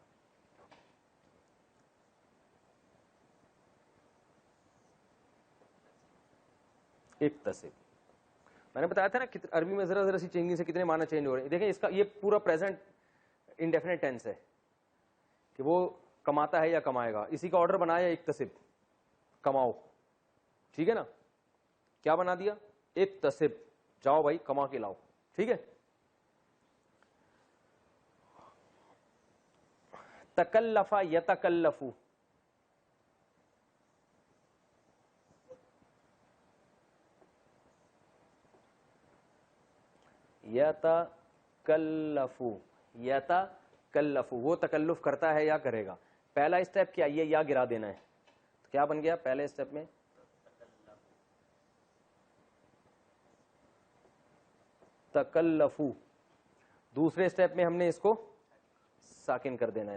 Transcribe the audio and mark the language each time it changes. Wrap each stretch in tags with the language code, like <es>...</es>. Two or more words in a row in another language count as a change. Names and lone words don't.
<ur>اکتسب, میں نے بتایا تھا نا عربی میں ذرا ذرا سی چینجنگ سے کتنے معنی چینج ہو رہے ہیں. دیکھیں اس کا یہ پورا</ur> <en>present indefinite tense</en> <ur>ہے کہ وہ کماتا ہے یا کمائے گا. اسی کا آرڈر بنایا اکتسب, کماؤ, ٹھیک ہے نا. کیا بنا دیا؟ اکتسب, جاؤ بھائی کما کے لاؤ, ٹھیک ہے.</ur> <ar>تکلفا یتکلفو, یتکلفو, یتکلفو</ar> <ur>وہ تکلف کرتا ہے یا کرے گا. پہلا اسٹیپ کیا, یہ یا گرا دینا ہے. تو کیا بن گیا پہلے اسٹیپ میں؟ تکلفو. دوسرے اسٹیپ میں ہم نے اس کو ساکن کر دینا ہے.</ur>